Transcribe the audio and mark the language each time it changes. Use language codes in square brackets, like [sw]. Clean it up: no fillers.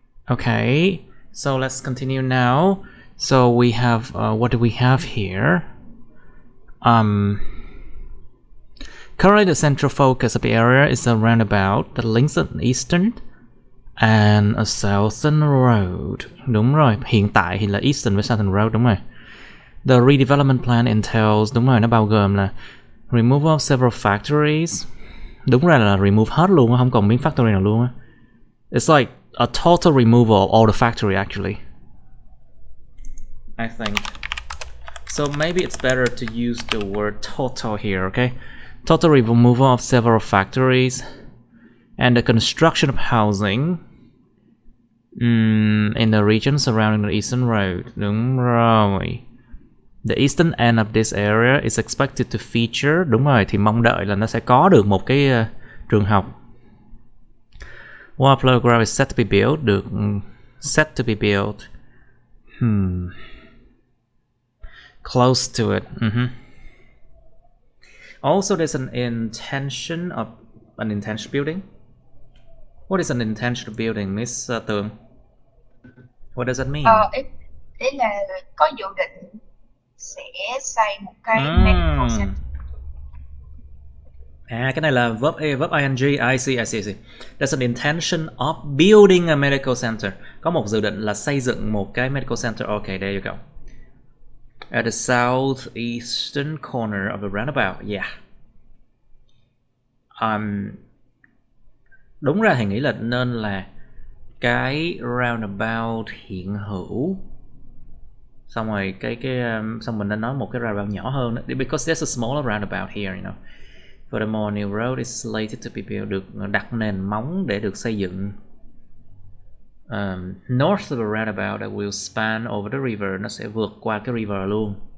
[en] Okay, so let's continue now. So we have, what do we have here? Currently the central focus of the area is a roundabout that links an eastern and a southern road. [vi] Đúng rồi, hiện tại thì là eastern với southern road, đúng rồi. [en] The redevelopment plan entails, [vi] đúng rồi, nó bao gồm là [en] removal of several factories. [vi] Đúng ra là remove hết luôn, không còn miếng factory nào luôn á. [en] It's like a total removal of all the factory actually, I think. So maybe it's better to use the word total here, okay? Total removal of several factories and the construction of housing in the region surrounding the eastern road. [vi] Đúng rồi. [en] The eastern end of this area is expected to feature, [vi] đúng rồi, thì mong đợi là nó sẽ có được một cái trường học. [en] One playground is set to be built, được set to be built. Close to it. Also, there's an intention building. What is an intentional building, Miss Tường? What does that mean? [vi] Ý là có dự định sẽ xây một cái medical center. cái này là [en] verb ing. I see. There's an intention of building a medical center. [vi] Có một dự định là xây dựng một cái medical center. [en] Okay, there you go. At the southeastern corner of the roundabout. Yeah. [vi] Đúng ra thì nghĩ là nên là cái roundabout hiện hữu. Xong rồi xong mình nên nói một cái roundabout nhỏ hơn đó. [en] Because there's a smaller roundabout here, you know. Furthermore, new road is slated to be built, [vi] được đặt nền móng để được xây dựng. [en] North of the roundabout that will span over the river, [vi] nó sẽ vượt qua cái river luôn.